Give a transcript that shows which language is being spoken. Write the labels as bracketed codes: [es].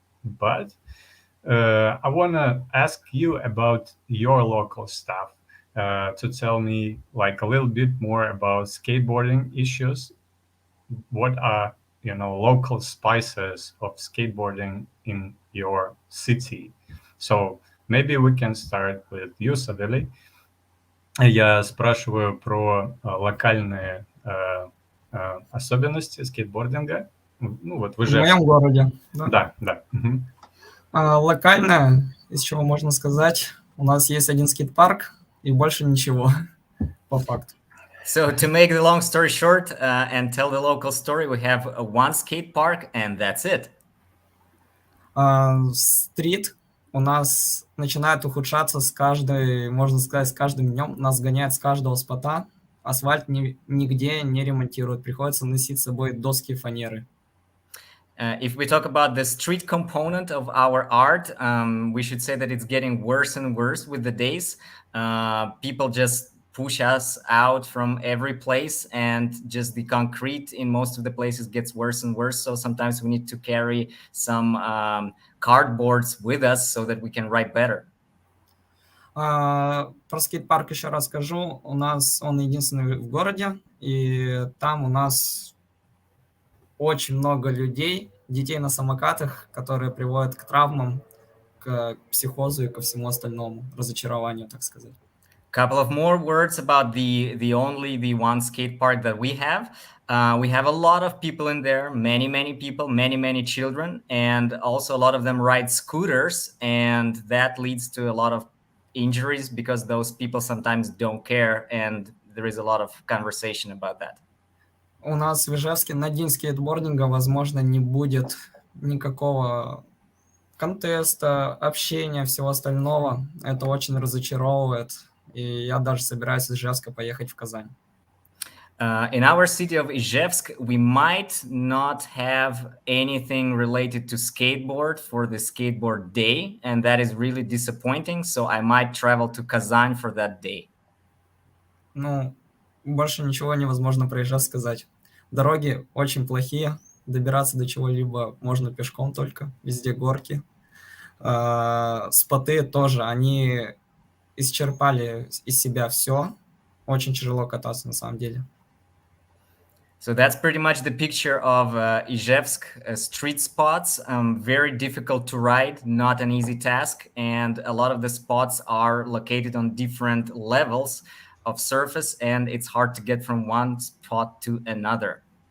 [en] But I want to ask you about your local stuff, to tell me like a little bit more about skateboarding issues. What are, local spices of skateboarding in your city? So maybe we can start with you, Saveli. [ru] Я спрашиваю про локальные особенности скейтбординга. Ну вот в В моем Ижевске. городе, да. Да, да. Мгм. Локально, из чего можно сказать, у нас есть один скейт-парк и больше ничего, по факту. [en] So to make the long story short and tell the local story, we have one skate park and that's it. [ru] Стрит у нас начинает ухудшаться с каждой, можно сказать, с каждым днем. Нас гоняют с каждого спота. Асфальт нигде не ремонтируют. Приходится носить с собой доски фанеры. [en] If we talk about the street component of our art, we should say that it's getting worse and worse with the days. People just push us out from every place, and just the concrete in most of the places gets worse and worse. So sometimes we need to carry some cardboards with us so that we can write better. [ru] Про скейт-парк еще раз скажу. У нас он единственный в городе, и там у нас очень много людей, детей на самокатах, которые приводят к травмам, к психозу и ко всему остальному, разочарованию, так сказать. [en] Couple of more words about the one skate park that we have. We have a lot of people in there, many people, many children, and also a lot of them ride scooters, and that leads to a lot of injuries because those people sometimes don't care, and there is a lot of conversation about that. [ru] У нас в Ижевске на день скейтбординга, возможно, не будет никакого контеста, общения, всего остального. Это очень разочаровывает. И я даже собираюсь из Ижевска поехать в Казань. [en] In our city of Izhevsk, we might not have anything related to skateboard for the skateboard day, and that is really disappointing. So I might travel to Kazan for that day. [ru] Ну, больше ничего невозможно про Ижевск сказать. Дороги очень плохие, добираться до чего-либо можно пешком только, везде горки. Споты тоже, они исчерпали из себя все. Очень тяжело кататься на самом деле. [en] So that's pretty much the picture of Izhevsk street spots. Very difficult to ride, not an easy task. And a lot of the spots are located on different levels of surface, and it's hard to get from one spot to another.